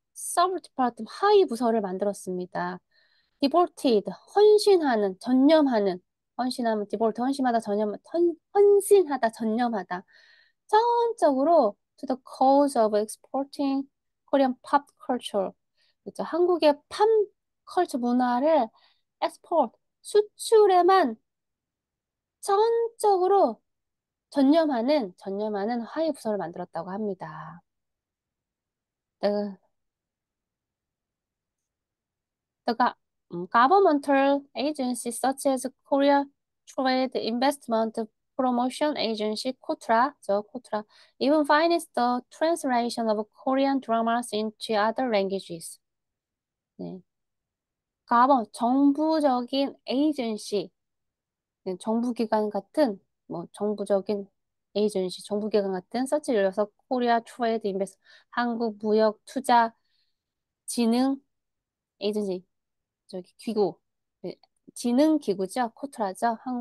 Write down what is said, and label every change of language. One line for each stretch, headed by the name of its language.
Korean: sub-department 하위 부서를 만들었습니다. devoted 헌신하는 전념하는 헌신하면 devote 헌신하다 헌신하다 전념하다 전적으로
English: to the cause of exporting Korean pop culture
Korean: 그죠 한국의 팝 컬처 문화를 export 수출에만 전적으로 전념하는 하위 부서를 만들었다고 합니다.
English: 네, The governmental agencies such as Korea Trade Investment Promotion Agency, KOTRA, even financed the translation of Korean dramas into other languages.
Korean: 네. 정부적인 에이전시, 정부기관 같은, 정부적인 에이전시, 정부기관 같은, 서치 열려서 코리아 트레이드 인베스트, 한국무역투자진흥 에이전시, 기구, 네, 진흥기구죠. 코트라죠.